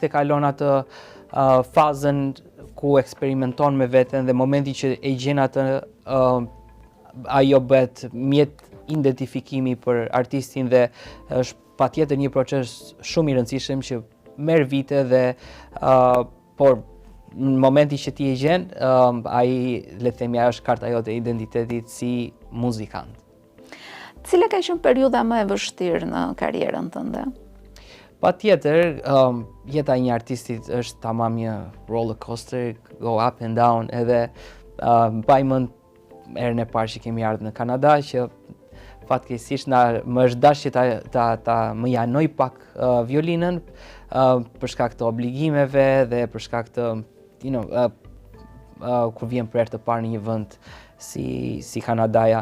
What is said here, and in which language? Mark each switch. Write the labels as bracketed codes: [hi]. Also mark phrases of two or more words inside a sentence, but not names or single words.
[sq] e kalon atë fazën ku eksperimenton me veten dhe momenti që e gjen atë ajo bëhet mjet identifikimi për artistin dhe është patjetër një proces shumë i rëndësishëm që merr vite dhe por në momenti që ti e gjen, ai le të themi ajo është karta jote e identitetit si muzikant. Cila ka qenë periudha më e vështirë në karrierën tënde? Patjetër, jeta e një artistit është tamam një [en] roller coaster, go up and down, [sq] edhe mbaj mend herën e parë që kemi ardhur në Kanada që fatkeqësisht më është dashur ta më janoj pak violinën për shkak të obligimeve dhe për shkak të kur vjen për herë të parë në një vend si Kanadaja.